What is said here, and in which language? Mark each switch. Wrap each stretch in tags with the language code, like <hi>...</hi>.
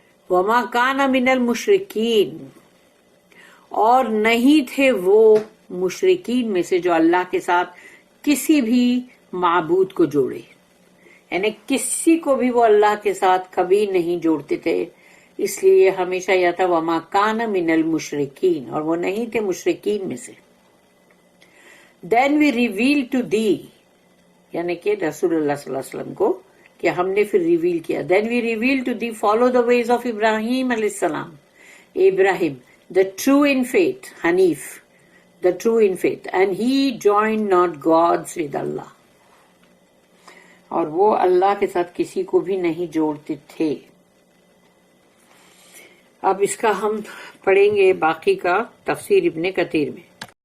<ar>وما کان من المشرکین</ar> <ur>اور نہیں تھے وہ مشرکین میں سے جو اللہ کے ساتھ کسی بھی معبود کو جوڑے، یعنی کسی کو بھی وہ اللہ کے ساتھ کبھی نہیں جوڑتے تھے. اس لیے ہمیشہ یہ تھا</ur> <ar>وما کان من المشرکین،</ar> <ur>اور وہ نہیں تھے مشرکین میں سے.</ur> <en>Then we revealed to thee</en> <ur>یعنی کہ رسول اللہ صلی اللہ علیہ وسلم کو کہ ہم نے پھر ریویل کیا.</ur> <en>Then we revealed to thee follow the ways of Ibrahim علیہ السلام. Ibrahim the true in faith, Hanif the true in faith, and he joined not gods with Allah.</en> <ur>اور وہ اللہ کے ساتھ کسی کو بھی نہیں جوڑتے تھے. اب اس کا ہم پڑھیں گے باقی کا تفسیر ابن کثیر میں.</ur>